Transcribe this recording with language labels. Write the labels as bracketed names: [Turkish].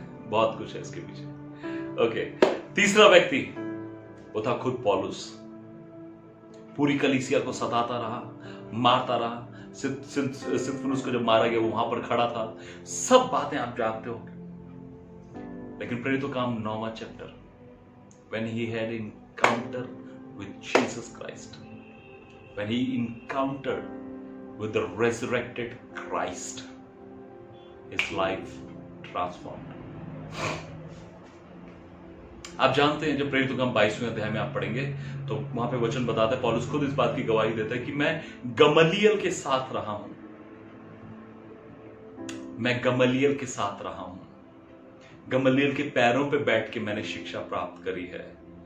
[Hindi] बहुत कुछ है इसके पीछे। ओके, तीसरा व्यक्ति वो था खुद पौलुस। पूरी कलीसिया को सताता रहा, मारता रहा। सित्फनुस को जब मारा गया वो वहां पर खड़ा था। सब बातें आप जानते हो। लेकिन प्रेरितों काम 9वां chapter, [English] when he had encounter with Jesus Christ, when he encountered with the resurrected Christ, his life transformed. [Hindi] आप जानते हैं जब प्रेरितों काम 22वें अध्याय में आप पढ़ेंगे तो वहां पे वचन बताता है, पौलुस खुद इस बात की गवाही देता है कि मैं गमलीएल के साथ रहा हूं। मैं गमलीएल के साथ रहा हूं। गमलीएल के पैरों पे बैठ के मैंने शिक्षा प्राप्त करी है।